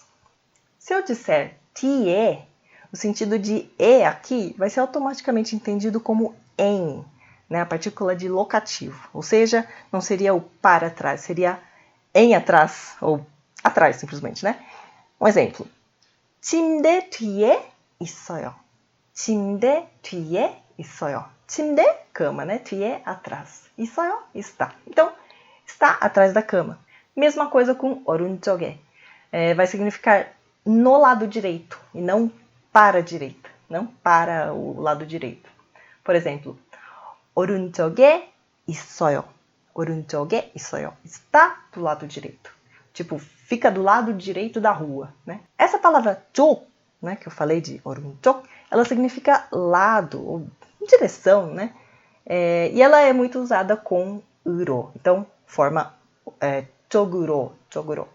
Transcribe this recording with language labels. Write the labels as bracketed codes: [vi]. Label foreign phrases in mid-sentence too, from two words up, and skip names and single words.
[pt] Se eu disser 뒤에, o sentido de e aqui vai ser automaticamente entendido como em, né? A partícula de locativo, ou seja, não seria o para trás, seria em atrás, ou atrás simplesmente, né? Um exemplo. [ko] 침대 뒤에 있어요. 침대 뒤에 있어요. 침대, [pt] cama, né? 뒤에, atrás. 있어요, está. Então, está atrás da cama. Mesma coisa com 오른쪽에. Vai significar no lado direito e não para a direita. Não para o lado direito. Por exemplo, [ko] 오른쪽에 있어요. 오른쪽에 있어요. [pt] Está do lado direito. Tipo, fica do lado direito da rua, né? Essa palavra 쪽, né, que eu falei de 오른쪽, ela significa lado, ou direção, né? E ela é muito usada com 으로. Então, forma 쪽으로, 쪽으로.